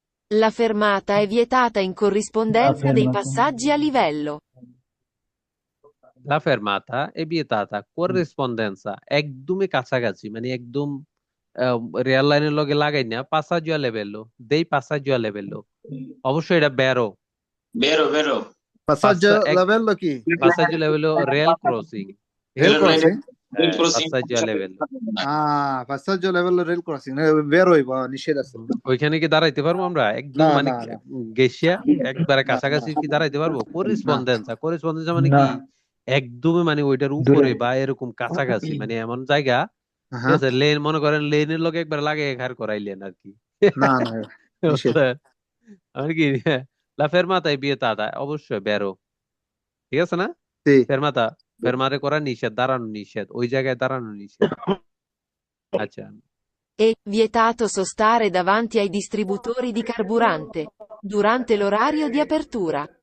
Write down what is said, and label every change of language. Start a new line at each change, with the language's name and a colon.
Italian: La fermata è vietata in corrispondenza dei fermata. passaggi a livello.
Bangla: লা ফেরমাতা এ বিয়েতাতা করেসপন্ডেন্সা, একদমই কাছাকাছি, মানে একদম রেল লাইনের লগে লাগাই না, পাসাজুয়া লেভেলো দেই, পাসাজুয়া লেভেলো, অবশ্যই এটা বেরো।
Italian: vero. Passaggio livello chi?
Bangla: পাসাজুয়া লেভেলো rail crossing,
English: Rail crossing? Rail crossing.
Bangla: পাসাজুয়া লেভেলো।
Italian: passaggio livello
English: rail crossing,
Italian: vero
Bangla: হইবো, নিষেধ আছে। ওইখানে কি দাঁড়াইতে পারবো আমরা একদম, না, মানে না, না। গেছিয়া একবারে না, কাছাকাছি কি দাঁড়াইতে পারবো? করেসপন্ডেন্সা মানে না। কি একদমই, মানে ওইটার উপরে বা এরকম কাছাকাছি, মানে এমন জায়গা, ঠিক হ্যাঁ, আছে। লেন মনে করেন লেনের লগে একবার লাগে ঘাড় করাইলেন আর কি। না না, নিষেধ। আমার কি লা ফেরমাতা বিয়েতাতা, অবশ্যই বেরো, ঠিক আছে না? জি, ফেরমাতা, ফেরমারে করা নিষেধ, দাঁড়ানো নিষেধ, ওই জায়গায় দাঁড়ানো নিষেধ। আচ্ছা,
Italian: È vietato sostare davanti ai distributori di carburante durante l'orario di apertura.